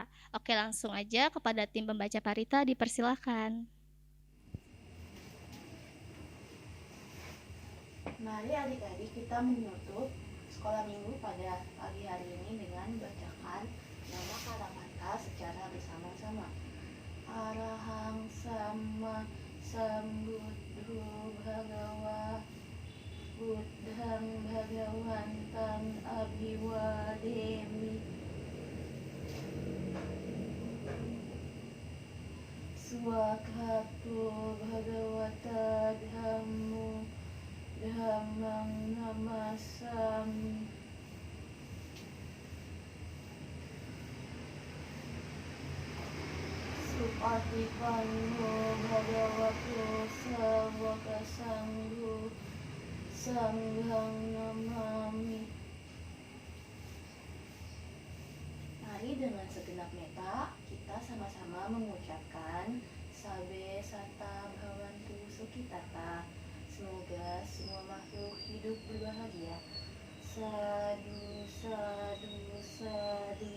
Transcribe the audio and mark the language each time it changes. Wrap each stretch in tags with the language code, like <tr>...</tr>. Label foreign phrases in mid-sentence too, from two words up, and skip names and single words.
<id>Oke, langsung aja kepada tim pembaca parita, dipersilakan. Mari adik-adik kita menutup sekolah minggu pada pagi hari ini dengan bacakan nama kata-kata secara bersama-sama.</id> <pi>Arahang sama sambuddho bhagawa buddhang bhagawantam abhiwademi swakato bhagawata dhammo dhammang namasami. Supatipanno bhagavato sawaka sangho sanghang namami.</pi> <id>Mari dengan segenap meta kita sama-sama mengucapkan</id> <pi>Sabe Santa Bhavantu Sukhitata.</pi> <id>Semoga semua makhluk hidup berbahagia.</id> <pi>Sadu, sadu, sadu.</pi>